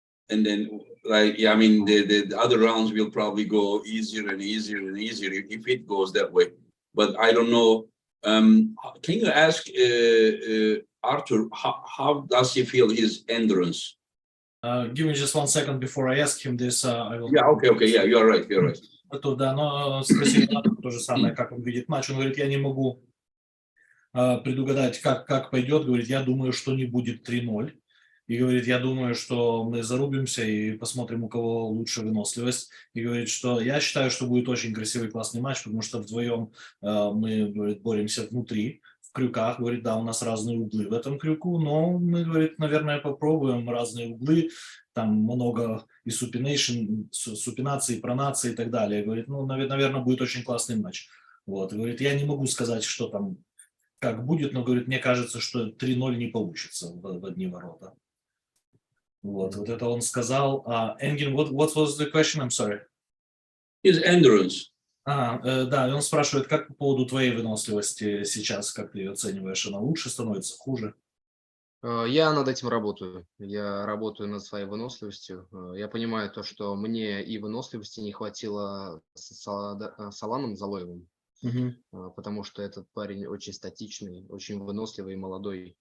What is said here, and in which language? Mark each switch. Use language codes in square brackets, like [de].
[en] And then, I mean, the other rounds will probably go easier and easier and easier if it goes that way. But I don't know. Can you ask Artur, how does he feel his endurance? Give me just 1 second before I ask him this. I will... Yeah, okay, yeah, you're right. [ru] Артур, да, но спросили то же самое, как он видит матч. Он говорит, я не могу предугадать, как пойдет. Говорит, я думаю, что не будет 3-0. И говорит, я думаю, что мы зарубимся и посмотрим, у кого лучше выносливость. И говорит, что я считаю, что будет очень красивый, классный матч, потому что вдвоем мы, говорит, боремся внутри, в крюках. Говорит, да, у нас разные углы в этом крюку, но мы, говорит, наверное, попробуем разные углы. Там много и супинации, пронации и так далее. Говорит, ну, наверное, будет очень классный матч. Вот. Говорит, я не могу сказать, что там, как будет, но, говорит, мне кажется, что 3-0 не получится в одни ворота. Вот это он сказал. [en] Engin, what was the question? I'm sorry. His endurance. [ru] Да, и он спрашивает, как по поводу твоей выносливости сейчас, как ты ее оцениваешь? Она лучше становится, хуже? Я над этим работаю. Я работаю над своей выносливостью. Я понимаю то, что мне и выносливости не хватило с Аланом Залоевым, потому что этот парень очень статичный, очень выносливый и молодой.